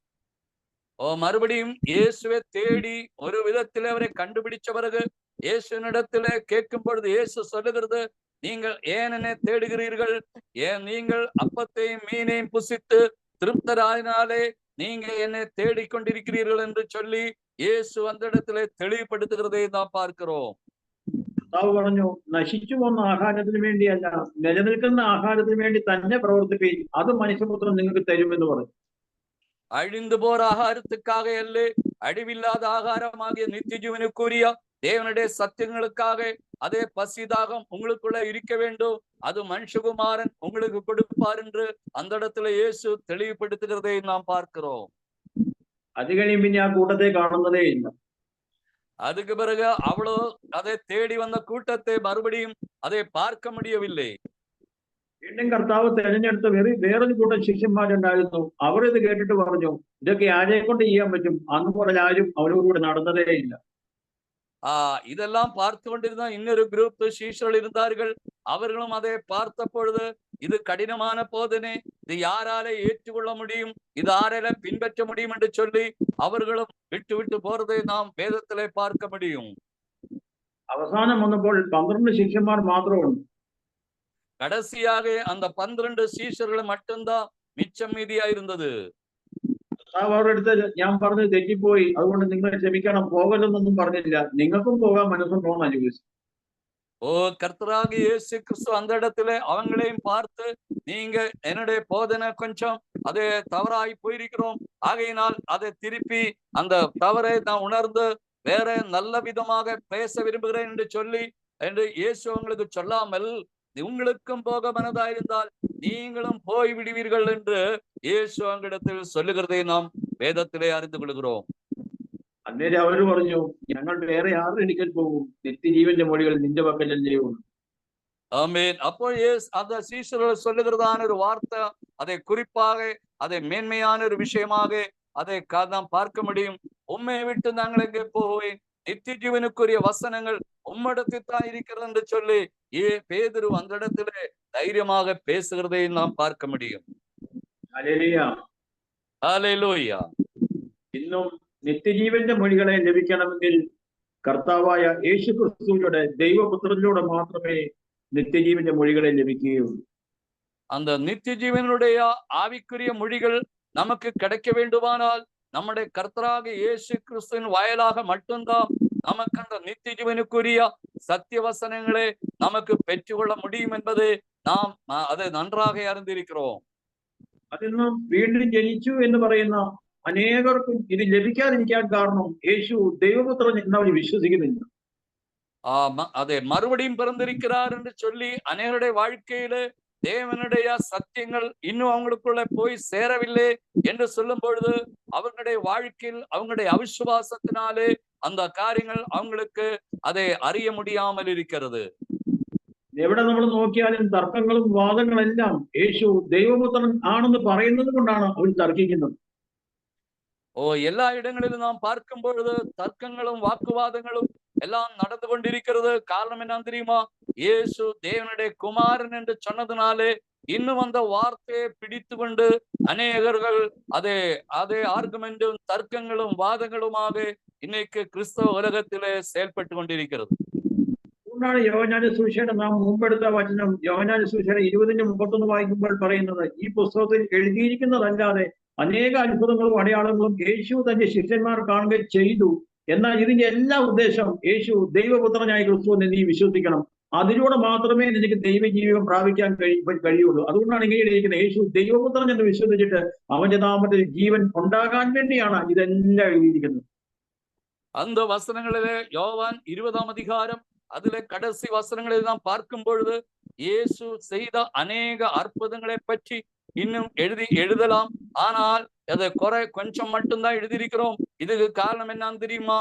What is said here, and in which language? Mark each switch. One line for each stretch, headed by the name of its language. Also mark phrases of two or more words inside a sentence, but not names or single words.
Tamil: மறுபடியும் இயேசுவை தேடி ஒரு விதத்திலே அவரை கண்டுபிடிச்ச பிறகு இயேசுவினிடத்திலே கேட்கும் பொழுது இயேசு சொல்லுகிறது, நீங்கள் ஏன் என்னை தேடுகிறீர்கள்? ஏன் நீங்கள் அப்பத்தையும் மீனையும் புசித்து திருப்தராயினாலே நீங்க என்னை தேடிக்கொண்டிருக்கிறீர்கள் என்று சொல்லி இயேசு அந்த இடத்திலே தெளிவுபடுத்துகிறதை நாம் பார்க்கிறோம்.
Malayalam: കർത്താവ് പറഞ്ഞു, നശിച്ചു പോകുന്ന ആഹാരത്തിന് വേണ്ടിയല്ല, നിലനിൽക്കുന്ന ആഹാരത്തിന് വേണ്ടി തന്നെ പ്രവർത്തിപ്പീൻ, അത് മനുഷ്യപുത്രൻ നിങ്ങൾക്ക് തരുമെന്ന് പറഞ്ഞു.
Tamil: அழிந்து போற ஆகாரத்துக்காக அல்ல, அழிவில்லாத ஆகாரமாகிய நித்தியஜீவனுக்குரிய தேவனுடைய சத்தியங்களுக்காக அதே பசிதாகம் உங்களுக்குள்ள இருக்க வேண்டும், அது மனுஷகுமாரன் உங்களுக்கு கொடுப்பார் என்று அந்த இடத்துல இயேசு தெளிவுபடுத்துகிறதை நாம் பார்க்கிறோம்.
Malayalam: അത് കഴിയും പിന്നെ ആ കൂട്ടത്തെ കാണുന്നതേ ഇല്ല.
Tamil: அதுக்கு பிறகு அவ்வளோ அதை தேடி வந்த கூட்டத்தை மறுபடியும் அதை பார்க்க முடியவில்லை.
Malayalam: വീണ്ടും കർത്താവ് തെരഞ്ഞെടുത്ത വേറൊരു കൂട്ടം ശിഷ്യന്മാരുണ്ടായിരുന്നു. അവർ ഇത് കേട്ടിട്ട് പറഞ്ഞു, ഇതൊക്കെ ആരെ കൊണ്ട് ചെയ്യാൻ പറ്റും? അന്ന് മുതൽ ആരും അവരോടുകൂടെ നടന്നതേ ഇല്ല.
Tamil: இதெல்லாம் பார்த்து கொண்டிருந்த இன்னொரு குரூப் சீஷர்கள் இருந்தார்கள். அவர்களும் அதை பார்த்த பொழுது இது கடினமான போதனை, இது யாரால ஏற்றுக்கொள்ள முடியும், இது யாரால பின்பற்ற முடியும் என்று சொல்லி அவர்களும் விட்டு விட்டு போறதை நாம் வேதத்திலே பார்க்க முடியும்.
Malayalam: അവസാനം വന്നപ്പോൾ 12 ശിഷ്യന്മാർ മാത്രമുണ്ട്.
Tamil: கடைசியாக அந்த 12 சீஷர்கள் மட்டும்தான் மிச்சம் மீதியா இருந்தது.
Malayalam: അവരുടെ അടുത്ത് ഞാൻ പറഞ്ഞത് തെറ്റിപ്പോയി, അതുകൊണ്ട് നിങ്ങൾ ക്ഷമിക്കണം, പോകലെന്നൊന്നും പറഞ്ഞില്ല, നിങ്ങൾക്കും പോകാൻ മനസ്സുണ്ടോന്നാ ചോദിച്ചു.
Tamil: கர்த்தராகிய இயேசு கிறிஸ்து அந்த இடத்துல அவங்களையும் பார்த்து, நீங்க என்னுடைய போதனை கொஞ்சம் அது தவறாய் போயிருக்கிறோம், ஆகையினால் அதை திருப்பி அந்த தவறை நான் உணர்ந்து வேற நல்ல விதமாக பேச விரும்புகிறேன் என்று சொல்லி என்று இயேசு உங்களுக்கு சொல்லாமல், உங்களுக்கும் போக மனதாயிருந்தால் நீங்களும் போய் விடுவீர்கள் என்று இயேசு அங்கிடத்தில் சொல்லுகிறதை நாம் வேதத்திலே அறிந்து கொள்கிறோம்.
Malayalam: അന്നേരം അവര് പറഞ്ഞു, ഞങ്ങൾ വേറെ ആരുടെ അടുക്കൽ പോകും? നിത്യജീവന്റെ മൊഴികൾ നിന്റെ പക്കലല്ലേ ഉള്ളൂ.
Tamil: ஆமென். அப்போ அந்த சீஷர்கள் சொல்லுகிறதான ஒரு வார்த்தை, அதை குறிப்பாக அதை மேன்மையான ஒரு விஷயமாக அதை நாம் பார்க்க முடியும். உம்மையை விட்டு நாங்கள் எங்கே போவேன், நித்திய ஜீவனுக்குரிய வசனங்கள் உம்மிடத்தில் தான் இருக்கிறது என்று சொல்லி பேதுரு அந்த இடத்திலே தைரியமாக பேசுகிறதை நாம் பார்க்க முடியும்.
Malayalam: ഹല്ലേലൂയ. ഇന്നും നിത്യജീവന്റെ മൊഴികളെ ലഭിക്കണമെങ്കിൽ കർത്താവായ യേശു ക്രിസ്തുവിലൂടെ ദൈവപുത്രനിലൂടെ മാത്രമേ നിത്യജീവന്റെ മൊഴികളെ ലഭിക്കുകയുള്ളൂ.
Tamil: அந்த நித்திய ஜீவனுடைய ஆவிக்குரிய மொழிகள் நமக்கு கிடைக்க வேண்டுமானால் நம்முடைய கர்த்தராக இயேசு கிறிஸ்துவின் வாயிலாக மட்டும்தான் நமக்கு அந்த நித்திய ஜீவனுக்குரிய சத்திய வசனங்களை நமக்கு பெற்றுக்கொள்ள முடியும் என்பதை நாம் அதை நன்றாக அறிந்திருக்கிறோம்.
Malayalam: അതിന്നും വീണ്ടും ജനിച്ചു എന്ന് പറയുന്ന അനേകർക്കും ഇത് ലഭിക്കാതിരിക്കാൻ കാരണം യേശു ദൈവപുത്രൻ എന്നവർ വിശ്വസിക്കുന്നില്ല.
Tamil: அதை மறுபடியும் பிறந்திருக்கிறார் என்று சொல்லி அநேகருடைய வாழ்க்கையில தேவனுடைய சத்தியங்கள் இன்னும் அவங்களுக்குள்ள போய் சேரவில்லை என்று சொல்லும் பொழுது அவங்களுடைய வாழ்க்கையில் அவங்களுடைய அவிசுவாசத்தினாலே அந்த காரியங்கள் அவங்களுக்கு அதை அறிய முடியாமல் இருக்கிறது.
Malayalam: എവിടെ നമ്മൾ നോക്കിയാലും തർക്കങ്ങളും വാദങ്ങളെല്ലാം യേശു ദൈവപുത്രൻ ആണെന്ന് പറയുന്നത് കൊണ്ടാണ് അവർ തർക്കിക്കുന്നത്.
Tamil: எல்லா இடங்களிலும் நாம் பார்க்கும் பொழுது தர்க்கங்களும் வாக்குவாதங்களும் எல்லாம் நடந்து கொண்டிருக்கிறது. காரணம் என்ன தெரியுமா? இயேசு தேவனுடைய குமாரன் என்று சொன்னதுனாலே இன்னும் அந்த வார்த்தையை பிடித்து கொண்டு அநேகர்கள் அதே ஆர்குமெண்டும் தர்க்கங்களும் வாதங்களுமாக இன்னைக்கு கிறிஸ்தவ உலகத்திலே செயல்பட்டு கொண்டிருக்கிறது.
Malayalam: അതുകൊണ്ടാണ് യോഹന്നാന്റെ സുവിശേഷം നാം മുമ്പെടുത്ത വചനം യോഹന്നാന്റെ സുവിശേഷം 20:31 വായിക്കുമ്പോൾ പറയുന്നത്, ഈ പുസ്തകത്തിൽ എഴുതിയിരിക്കുന്നതല്ലാതെ അനേക അത്ഭുതങ്ങളും അടയാളങ്ങളും യേശു തന്റെ ശിഷ്യന്മാർ കാണുകയും ചെയ്തു. എന്നാൽ ഇതിന്റെ എല്ലാ ഉദ്ദേശം യേശു ദൈവപുത്രനായ ക്രിസ്തു എന്ന് നീ വിശ്വസിക്കണം, അതിലൂടെ മാത്രമേ നിനക്ക് ദൈവജീവിതം പ്രാപിക്കാൻ കഴിയുള്ളൂ. അതുകൊണ്ടാണ് ഇങ്ങനെ എഴുതിയിരിക്കുന്നത്, യേശു ദൈവപുത്രൻ എന്ന് വിശ്വസിച്ചിട്ട് അവന്റെ നാമത്തിൽ ജീവൻ ഉണ്ടാകാൻ വേണ്ടിയാണ് ഇതെല്ലാം എഴുതിയിരിക്കുന്നത്.
Tamil: அந்த வசனங்களிலே யோவான் 20ஆம் அதிகாரம் அதுல கடைசி வசனங்களில் நாம் பார்க்கும் பொழுது இயேசு செய்த அநேக அற்புதங்களை பற்றி இன்னும் எழுதலாம். ஆனால் அதை கொஞ்சம் மட்டும்தான் எழுதியிருக்கிறோம். இதுக்கு காரணம் என்னன்னு தெரியுமா?